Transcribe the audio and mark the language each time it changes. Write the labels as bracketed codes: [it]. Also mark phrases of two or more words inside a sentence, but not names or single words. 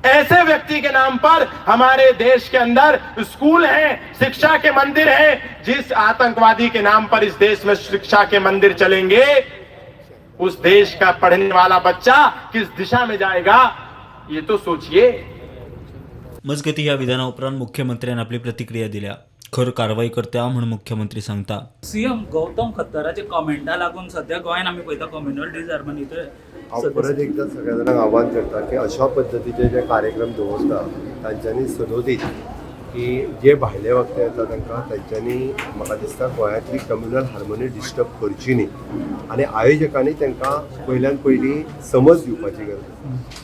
[hi] ऐसे व्यक्ति के नाम पर हमारे देश के अंदर स्कूल हैं, शिक्षा के मंदिर हैं। जिस आतंकवादी के नाम पर इस देश में शिक्षा के मंदिर चलेंगे, उस देश का पढ़ने वाला बच्चा किस दिशा में जाएगा, ये तो सोचिए। [kok] मजगती ह्या विधानाउपरांत मुख्यमंत्र्यांनी आपली प्रतिक्रिया दिल्या। खर कारवाई करता म्हणून मुख्यमंत्री सांगता। सीएम गौतम खत्तराचे कॉमेंटा लागून सध्या गोंयान आमी पळयता [en] communal disharmony [kok] हांव परत एकदा सगळ्या जाणांक आव्हान करता की अशा पद्दतीचे जे कार्यक्रम दवरता तांच्यांनी सदोदीत की जे भायले वक्ते येता तांकां तांच्यांनी म्हाका दिसता गोंयांतली [en] communal harmony disturb [kok] करची न्ही, आनी आयोजकांनी तांकां पयल्यान पयली समज दिवपाची गरज।